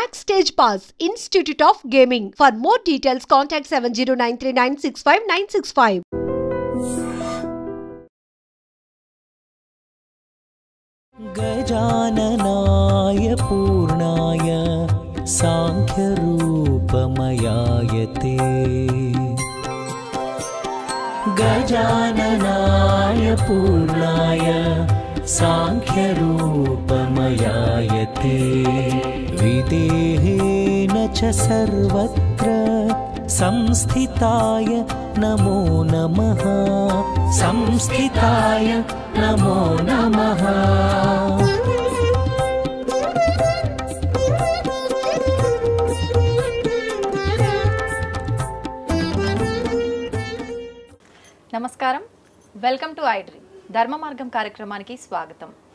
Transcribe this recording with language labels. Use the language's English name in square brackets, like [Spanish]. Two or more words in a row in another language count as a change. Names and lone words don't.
[English] Backstage Pass, Institute of Gaming. For more details, contact 7093965965965. [Sanskrit] गजाननाय पूर्णाय सांख्यरूपमयाय ते गजाननाय पूर्णाय सांख्यरूपमयाय ते विदेहेन च सर्वत्र संस्थिताय नमो नमः संस्थिताय नमो नमः। [Telugu] నమస్కారం, [English] welcome to [Telugu] ఐ డ్రీమ్ ధర్మ మార్గం కార్యక్రమానికి స్వాగతం.